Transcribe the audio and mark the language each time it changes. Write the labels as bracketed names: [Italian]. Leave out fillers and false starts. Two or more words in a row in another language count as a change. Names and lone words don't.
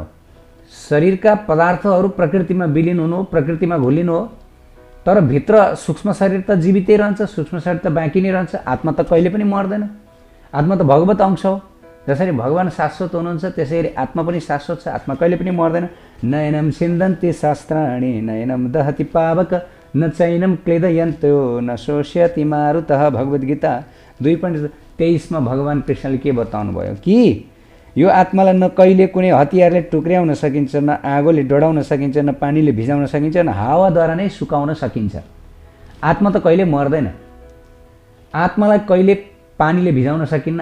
[Nepali] शरीरका पदार्थहरू प्रकृतिमा विलिन हुनु हो, प्रकृतिमा घुलिनु हो। तर भित्र सूक्ष्म शरीर त जीवितै रहन्छ, सूक्ष्म शरीर त बाँकी नै रहन्छ। आत्मा त कहिले पनि मर्दैन। आत्मा त भगवत अंश हो। जसरी भगवान शाश्वत हुनुहुन्छ त्यसरी आत्मा पनि शाश्वत छ। आत्मा कहिले पनि मर्दैन। [Sanskrit] नयनम छिन्दन्ति शास्त्राणि नयनम दहति पावक न चैनम क्लेदयन्तो न शोष्यति मारुतः। [Nepali] भगवत गीता 2:23 मा भगवान कृष्णले के बताउनु भयो कि यो आत्मालाई न कहिले कुनै हतियारले टुक्र्याउन सकिन्छ, न आगोले डढाउन सकिन्छ, न पानीले भिजाउन सकिन्छ, न हावाद्वारा नै सुकाउन सकिन्छ। आत्मा त कहिले मर्दैन। आत्मालाई कहिले पानीले भिजाउन सकिन्न।